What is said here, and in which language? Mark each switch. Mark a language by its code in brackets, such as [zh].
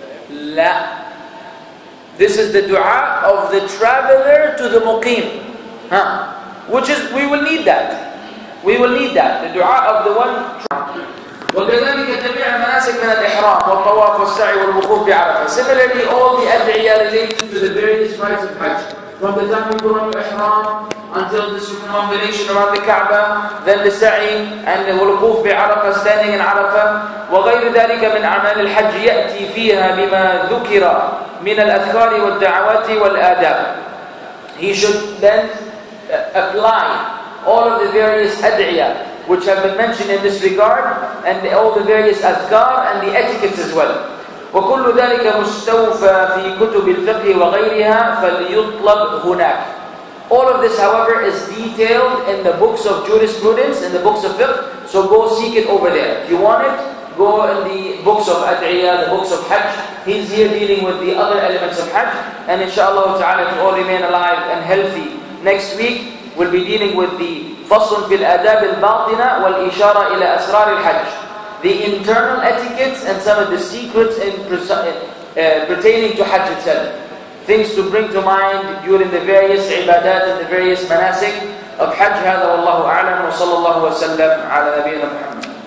[en] La. This is the dua of the traveler to the muqim. Which is, we will need that. We will need that. The dua of the one. [ar] وكذلك جميع المناسك من الإحرام والطواف والسعي والوقوف بعرفة. [en] Similarly, all the ad'iyah related to the various rites of Hajj. From the time you put on your ihram until the circumambulation around the Kaaba, then the sa'i and the wuquf bi'arafah, standing in Arafah. [ar] وغير ذلك من أعمال الحج يأتي فيها بما ذكر من الأذكار والدعوات والآداب. [en] He should then apply all of the various ad'iyah which have been mentioned in this regard, and all the various adhkar and the etiquettes as well. [ar] وَكُلُّ ذَلِكَ مُسْتَوْفَى فِي كُتُبِ الْفِقْهِ وَغَيْرِهَا فَلْيُطْلَبْ هُنَاك. [en] All of this, however, is detailed in the books of jurisprudence, in the books of fiqh, so go seek it over there. If you want it, go in the books of ad'iyah, the books of Hajj. He's here dealing with the other elements of Hajj, and inshallah ta'ala, if we all remain alive and healthy, next week we'll be dealing with the [ar] فصل في الآداب الباطنة والإشارة إلى أسرار الحج. [en] The internal etiquettes and some of the secrets pertaining to Hajj itself. Things to bring to mind during the various ibadat and the various manasik of Hajj. [ar] هذا والله أعلم وصلى الله وسلم على نبينا محمد.